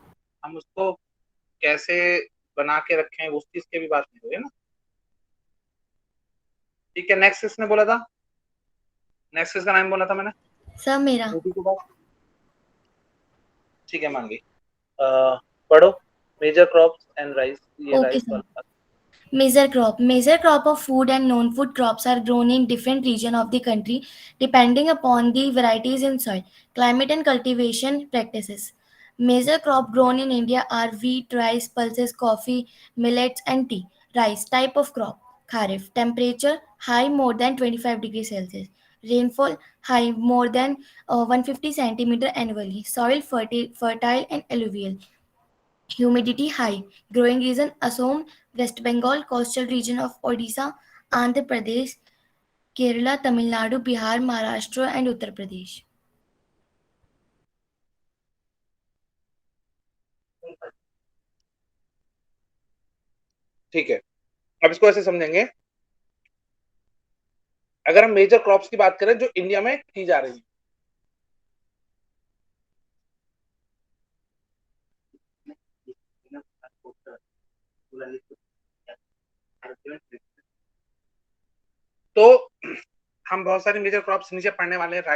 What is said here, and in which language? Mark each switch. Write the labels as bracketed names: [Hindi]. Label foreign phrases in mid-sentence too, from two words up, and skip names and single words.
[Hindi] हम उसको कैसे बना के रखें उस चीज की भी बात नहीं हो रही है ना। ठीक है, नेक्स्ट किसने बोला था, नेक्स्ट किसका नाम बोला था मैंने? सर मेरा। रोटी के बाद। ठीक है मान गई। पढ़ो, [English] major crops and rice, [Hindi] ये [English] Okay, [Hindi] राइस [English] sir. [Hindi] वाला। [English] Major crop. Major crop of food and non-food crops are grown in different regions of the country depending upon the varieties in soil, climate and cultivation practices. Major crop grown in India are wheat, rice, pulses, coffee, millets and tea. Rice type of crop. Kharif. Temperature high more than 25 degrees Celsius. Rainfall high more than 150 centimeter annually. Soil fertile and alluvial. Humidity high. Growing region Assam, West Bengal, coastal region of Odisha, Andhra Pradesh, Kerala, Tamil Nadu, Bihar, Maharashtra and Uttar Pradesh. [Hindi] ठीक है, अब इसको ऐसे समझेंगे, अगर हम [English] major crops [Hindi] की बात करें जो इंडिया में की जा रही है, तो हम बहुत सारी [English] major crops [Hindi] नीचे पढ़ने वाले हैं।